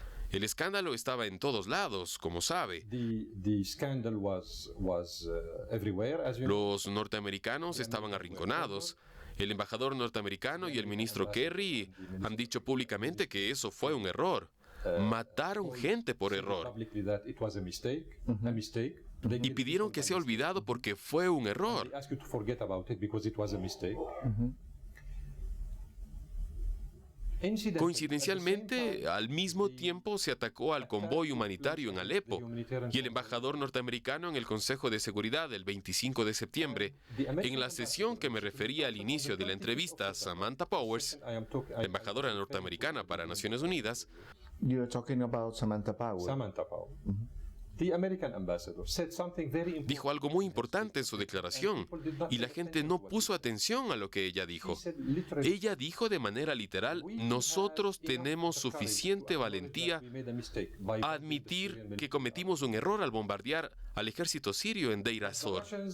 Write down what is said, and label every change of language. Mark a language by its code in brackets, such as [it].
[es] El escándalo estaba en todos lados, como sabe. [en] The scandal was everywhere, as you know. [es] Los norteamericanos estaban arrinconados. El embajador norteamericano y el ministro Kerry han dicho públicamente que eso fue un error. Mataron gente por error. [en] Publicly that it was a mistake. [es] Y pidieron que sea olvidado porque fue un error. [en] They ask you to forget about it because it was a mistake. [es] Coincidencialmente, al mismo tiempo se atacó al convoy humanitario en Alepo y el embajador norteamericano en el Consejo de Seguridad el 25 de septiembre, en la sesión que me refería al inicio de la entrevista, Samantha Powers, la embajadora norteamericana para Naciones Unidas, [en] You are talking about Samantha Power. Samantha Power. The American ambassador said something very important. [es] dijo algo muy importante en su declaración y la gente no puso atención a lo que ella dijo. Ella dijo de manera literal, nosotros tenemos suficiente valentía a admitir que cometimos un error al bombardear al ejército sirio en Deir az-Zor.